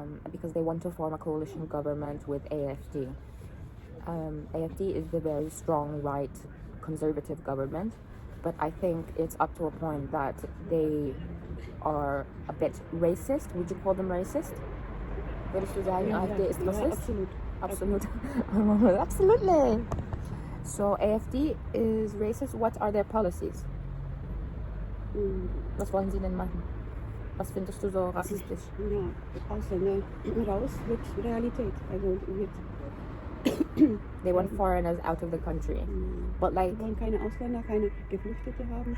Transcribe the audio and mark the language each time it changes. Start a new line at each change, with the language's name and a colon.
English: Because they want to form a coalition government with AfD. AfD is the very strong right conservative government, but I think it's up to a point that they are a bit racist. Would you call them racist?
German: Würdest du sagen, AfD ist racist? Absolut.
English: Absolutely. So AfD is racist. What are their policies?
German: Was wollen sie denn machen? Was findest du so rassistisch? Ja, Ausländer raus wird Realität. Also wird
English: They want foreigners out of the country. But like,
German: sie wollen keine Ausländer, keine Geflüchtete haben.